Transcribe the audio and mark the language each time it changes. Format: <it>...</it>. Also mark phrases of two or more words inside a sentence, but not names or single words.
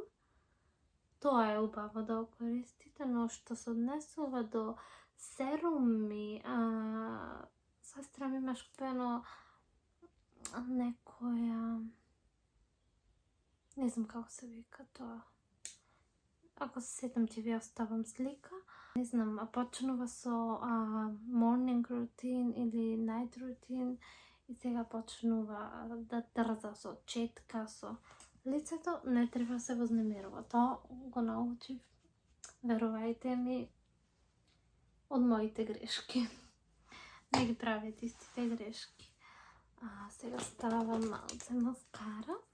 <mk>Тоа е убаво да го користите, но што се однесува до серуми, сестра ми имаш купено некоја, не знам како се вика тоа. Ако се сетам ќе ви оставам слика. Не знам, почнува со</mk> <en>morning routine</en> <mk>или</mk> <en>night routine</en> <mk>и сега почнува да трза со четка, со лицето. Не треба се вознемирува. Тоа го научив, верувајте ми, од моите грешки. Не ги правете истите грешки. Сега ставам малце маскара.</mk>